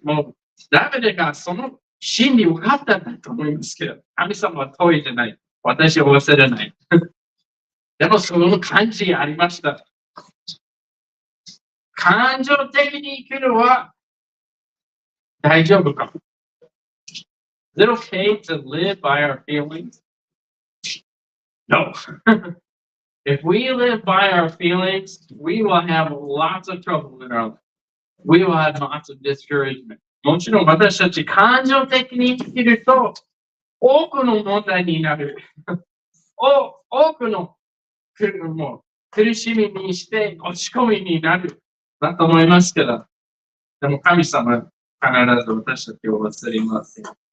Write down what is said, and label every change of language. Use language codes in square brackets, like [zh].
[ja] もう、ダビデがその真理を分かったんだと思いますけど、神様は遠いじゃない。私を忘れない。でもその感じがありました。感情的に生きるは大丈夫かも。 [en] Is it okay to live by our feelings? No. If we live by our feelings, we will have lots of trouble in our life. We will have lots of discouragement. [ja] もちろん私たち感情的に生きると多くの問題になる。多くの苦しみにして落ち込みになる。だと思いますけど、でも神様は必ず私たちを忘れません。